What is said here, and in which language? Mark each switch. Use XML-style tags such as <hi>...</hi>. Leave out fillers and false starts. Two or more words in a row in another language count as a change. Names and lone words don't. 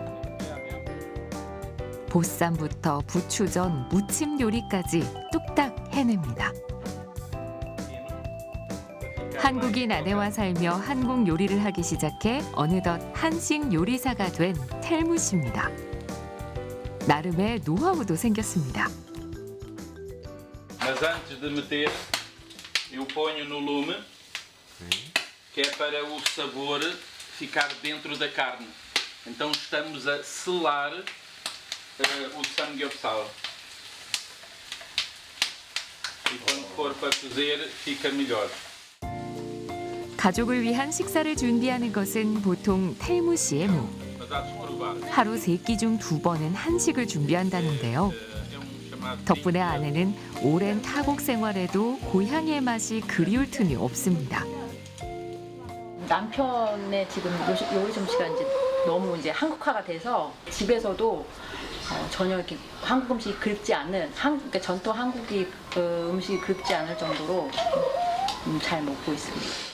<ko>보쌈부터 부추전, 무침 요리까지 뚝딱 해냅니다. 한국인 아내와 살며 한국 요리를 하기 시작해 어느덧 한식 요리사가 된 텔무 씨입니다. 나름의 노하우도 생겼습니다.</ko> <pt>Mas antes de meter, eu ponho no lume, que é para o sabor ficar dentro da carne. Então estamos a selar o samgyeopsal. E quando for para cozer, fica melhor.</pt> <ko>가족을 위한 식사를 준비하는 것은 보통 텔무 씨의 무.</ko> <pt>Mas há de provar.</pt> <ko>하루 3끼 중 2번은 한식을 준비한다는데요. 덕분에 아내는 오랜 타국 생활에도 고향의 맛이 그리울 틈이 없습니다. 남편의 지금 요리 솜씨가 이제 너무 이제 한국화가 돼서 집에서도 전혀 이렇게 한국 음식이 그립지 않는 그러니까 전통 한국이 음식이 그립지 않을 정도로 잘 먹고 있습니다.</ko>